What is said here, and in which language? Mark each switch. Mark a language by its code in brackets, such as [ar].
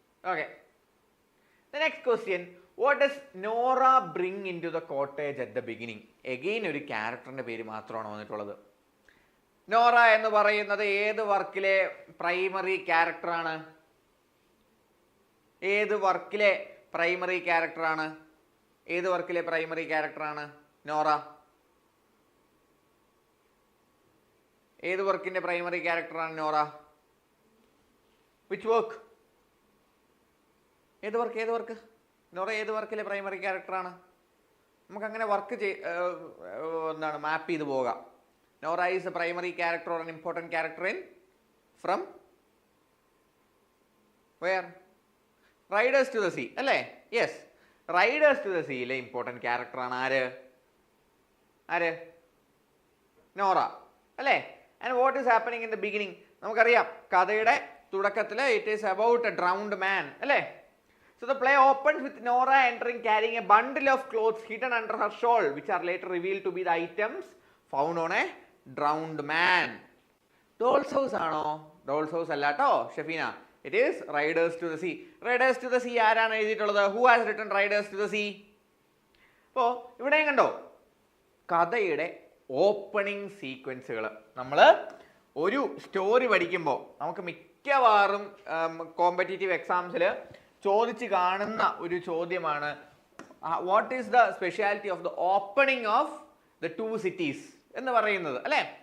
[en] Okay, the next question, what does Nora bring into the cottage at the beginning? Again [ml] ഒരു ക്യാരക്ടറിന്റെ പേര് മാത്രമാണ് വന്നിട്ടുള്ളത്. നോറ എന്ന് പറയുന്നത് ഏത് വർക്കിലെ പ്രൈമറി ക്യാരക്ടറാണ്? ഏത് വർക്കിലെ പ്രൈമറി ക്യാരക്ടറാണ്? ഏത് വർക്കിലെ പ്രൈമറി ക്യാരക്ടറാണ് നോറ? ഏത് വർക്കിന്റെ പ്രൈമറി ക്യാരക്ടറാണ് നോറ? [en] Which work? [ml] ഏത് വർക്ക് നോറ ഏത് വർക്കിലെ പ്രൈമറി ക്യാരക്ടറാണ്? നമുക്ക് അങ്ങനെ വർക്ക് എന്താണ് മാപ്പ് ചെയ്ത് പോകാം. [en] Nora is a primary character or an important character in from where? [ml] Riders to the sea അല്ലേ? Yes, Riders to the സീയിലെ important ക്യാരക്ടറാണ് ആര്? നോറ അല്ലേ? [en] And what is happening in the beginning? [ml] നമുക്കറിയാം കഥയുടെ തുടക്കത്തിൽ [en] It is about a drowned man അല്ലേ? So the play opens with Nora entering carrying a bundle of clothes hidden under her shawl, which are later revealed to be the items found on a drowned man. Doll's House ആണോ? [ml] Doll's House അല്ല കേട്ടോ Shefeena. [en] It is Riders to the Sea. [ml] Riders to the Sea ആരാണ് എഴുതിയിട്ടുള്ളത്? [en] Who has written Riders to the Sea? [ml] അപ്പോൾ ഇവിടെയും കണ്ടോ കഥയുടെ opening സീക്വൻസുകൾ. നമ്മൾ ഒരു സ്റ്റോറി പഠിക്കുമ്പോൾ നമുക്ക് മിക്കവാറും കോമ്പറ്റേറ്റീവ് എക്സാംസിൽ ചോദിച്ച് കാണുന്ന ഒരു ചോദ്യമാണ് [en] what is the speciality of the opening of the two cities [ml] എന്ന് പറയുന്നത് അല്ലേ?